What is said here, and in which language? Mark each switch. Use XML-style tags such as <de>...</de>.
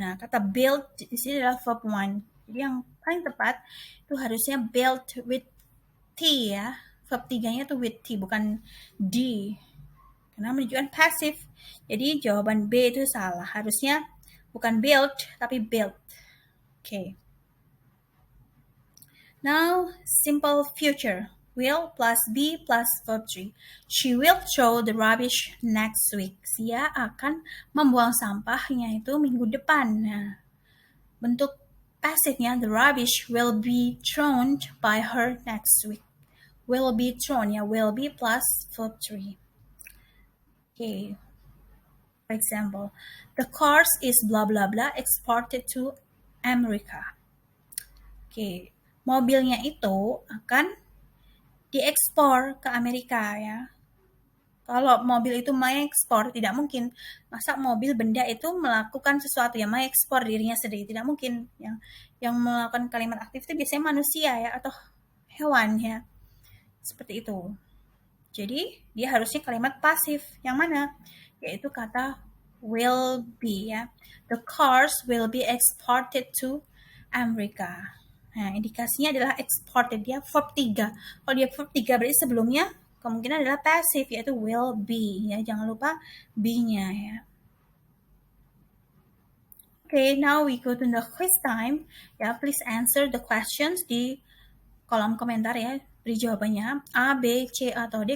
<id>Nah, kata build di sini adalah verb 1. Jadi yang paling tepat itu harusnya built with T ya. Verb 3-nya tuh with T, bukan D. Karena menunjukkan pasif. Jadi jawaban B itu salah. Harusnya bukan built, tapi built. Okay.</id> <en>Now, simple future. Will plus be plus verb 3. She will throw the rubbish next week.</en> <id>Dia akan membuang sampahnya itu minggu depan. Nah, bentuk pasifnya,</id> <en>the rubbish will be thrown by her next week. Will be thrown ya, will be plus verb 3. Okay. For example, the cars is blah blah blah exported to America. Okay.</en> <id>Mobilnya itu akan diekspor ke Amerika ya. Kalau mobil itu mengekspor, tidak mungkin. Masa mobil benda itu melakukan sesuatu yang mengekspor dirinya sendiri, tidak mungkin. Yang melakukan kalimat aktif itu biasanya manusia ya, atau hewan ya. Seperti itu. Jadi dia harusnya kalimat pasif. Yang mana? Yaitu kata will be ya.</id> <en>The cars will be exported to America.</en> <id>Nah, indikasinya adalah exported, dia verb 3. Kalau dia verb 3 berarti sebelumnya kemungkinan adalah passive, yaitu will be ya. Jangan lupa be-nya ya.</id> <en>Okay, now we go to the quiz time. Ya, please answer the questions</en> <id>di kolom komentar ya. Beri jawabannya A, B, C, atau D.</id>